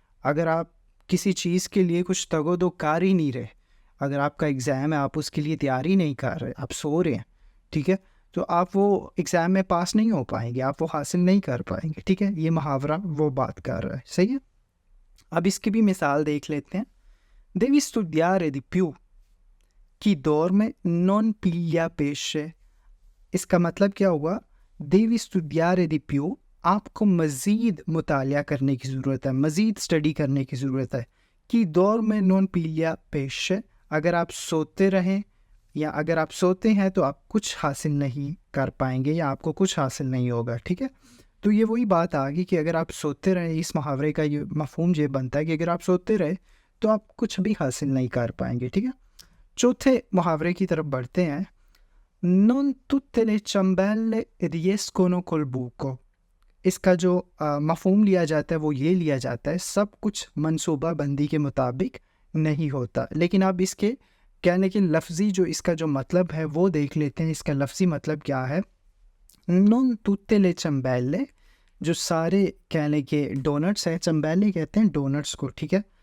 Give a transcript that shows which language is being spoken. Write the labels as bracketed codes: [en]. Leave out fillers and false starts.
[ur] اگر آپ کسی چیز کے لیے کچھ تگ و دو کر ہی نہیں رہے، اگر آپ کا ایگزام ہے آپ اس کے لیے تیاری نہیں کر رہے، آپ سو رہے ہیں، ٹھیک ہے، تو آپ وہ ایگزام میں پاس نہیں ہو پائیں گے، آپ وہ حاصل نہیں کر پائیں گے. ٹھیک ہے. یہ محاورہ وہ بات کر رہا ہے. صحیح ہے. اب اس کی بھی مثال دیکھ لیتے ہیں. [it] devi studiare di più chi dorme non piglia pesce. [ur] اس کا مطلب کیا ہوا؟ [it] devi studiare di più، [ur] آپ کو مزید مطالعہ کرنے کی ضرورت ہے، مزید اسٹڈی کرنے کی ضرورت ہے. کہ دور میں نون پیلیا پیش، اگر آپ سوتے رہیں یا اگر آپ سوتے ہیں تو آپ کچھ حاصل نہیں کر پائیں گے یا آپ کو کچھ حاصل نہیں ہوگا. ٹھیک ہے. تو یہ وہی بات آ گئی کہ اگر آپ سوتے رہیں، اس محاورے کا یہ مفہوم یہ بنتا ہے کہ اگر آپ سوتے رہے تو آپ کچھ بھی حاصل نہیں کر پائیں گے. ٹھیک ہے. چوتھے محاورے کی طرف بڑھتے ہیں. [it] non tutte le ciambelle riescono col buco. [ur] اس کا جو مفہوم لیا جاتا ہے وہ یہ لیا جاتا ہے سب کچھ منصوبہ بندی کے مطابق نہیں ہوتا. لیکن اب اس کے کہنے کے لفظی جو اس کا جو مطلب ہے وہ دیکھ لیتے ہیں. اس کا لفظی مطلب کیا ہے؟ [it] non tutte le ciambelle، [ur] جو سارے کہنے کے ڈونٹس ہیں، چمبیلے کہتے ہیں ڈونٹس کو. ٹھیک ہے.